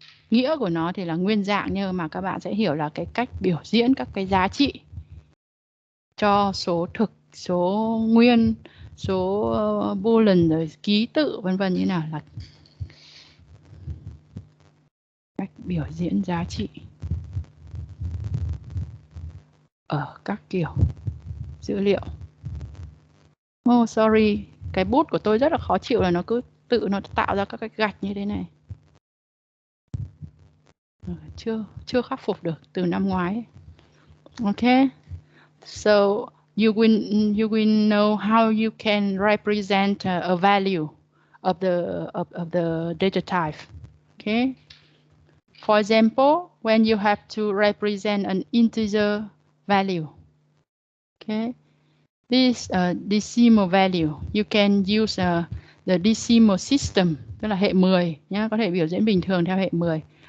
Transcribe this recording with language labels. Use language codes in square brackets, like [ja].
[vi] Nghĩa của nó thì là nguyên dạng, nhưng mà các bạn sẽ hiểu là cái cách biểu diễn các cái giá trị cho số thực, số nguyên, số boolean, rồi ký tự vân vân như nào, là cách biểu diễn giá trị ở các kiểu dữ liệu. [en] Oh sorry, [vi] cái bút của tôi rất là khó chịu là nó cứ tự nó tạo ra các cái gạch như thế này. Chưa khắc phục được từ năm ngoái. [en] Okay, so you will know how you can represent a value of the data type. Okay, for example, when you have to represent an integer value, okay, this decimal value, you can use the decimal system, [vi] tức là hệ 10 [en] nhá, có thể biểu diễn bình thường theo hệ 10.